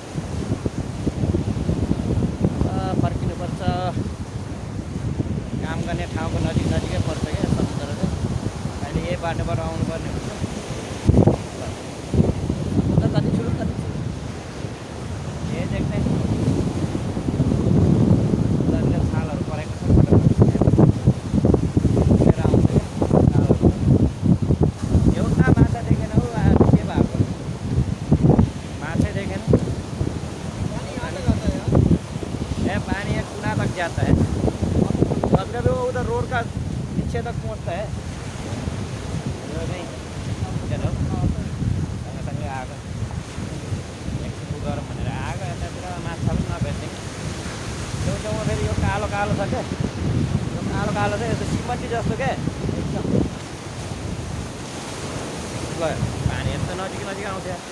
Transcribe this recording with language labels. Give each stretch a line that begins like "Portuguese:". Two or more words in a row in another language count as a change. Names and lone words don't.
Nepali: फर्किनुपर्छ काम गर्ने ठाउँको नजिकै पर्छ क्या समुद्र चाहिँ अहिले यही बाटोबाट आउनुपर्ने हुन्छ समुद्र कति ठुलो यही देख्ने छालहरू परेको छ आउँछ एउटा माछा देखेन हौ आज के भएको माछै देखेन पानी
Hindi: एक गुना तक जाता है कभी कभी वो उधर रोड का पीछे तक पहुँचता है नहीं
Nepali: चलो सँगसँगै आएको एकछिन गरौँ भनेर आएको यतातिर माछा पनि नभेट्ने छेउछेउमा फेरि यो कालो कालो छ क्या यो कालो कालो चाहिँ यस्तो सिमन्टी जस्तो क्या एकदम गयो पानी यस्तो नजिक आउँछ